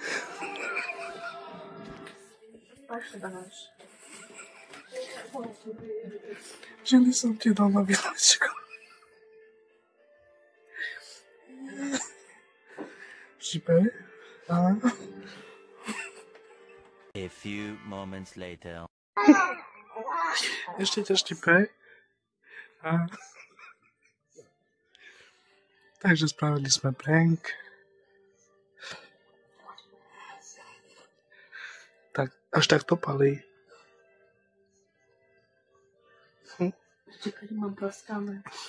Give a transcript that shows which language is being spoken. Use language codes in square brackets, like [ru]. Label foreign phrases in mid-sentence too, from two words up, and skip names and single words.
[sk] Pak sa dáš. Ženy som ti dal na vidličku. Štipe. [en] A few moments later. [sk] Ešte ťa štipe. Takže spravili sme prank. Tak, až tak to palí. Čakaj, mám praskané.